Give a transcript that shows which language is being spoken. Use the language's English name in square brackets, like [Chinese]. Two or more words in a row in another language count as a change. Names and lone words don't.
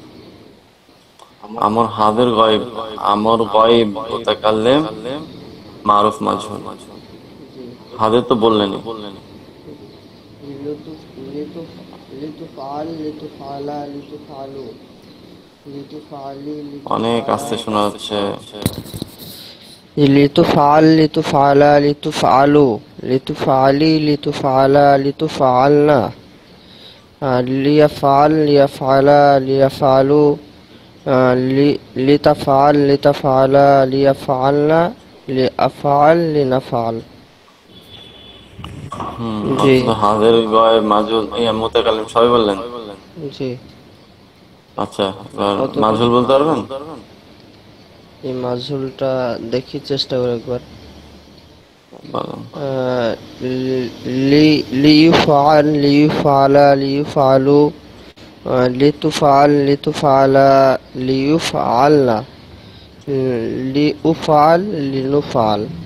[Bangla] আমর হাদের গয়েব, আমর গয়েব মুতাকাল্লিম, মারুফ মাজহুল। হাদের তো বললেনই। [Arabic] لتفعل، لتفعلا، لتفعلوا، لتفعلي, [Bangla] অনেক [Arabic] لتفعلا, [Bangla] আস্তে শোনা যাচ্ছে। [Arabic] لتفعل، لتفعلا، لتفعلوا، لتفعلي، لتفعلا، لتفعلن. ليفعل، ليفعلا، ليفعلوا، لتفعل، لتفعلا، ليفعلن، لأفعل، لنفعل. [Bangla] জি হাদের গয়েব মাজহুল মুতাকাল্লিম সবাই বললেন? জি। আচ্ছা, এবার মাজহুল বলতে পারবেন? এই মাজহুলটা দেখি, চেষ্টা করে একবার। [Arabic] ليفعل، ليفعلا، ليفعلوا، لتفعل، لتفعلا، ليفعلن، لأفعل، لنفعل.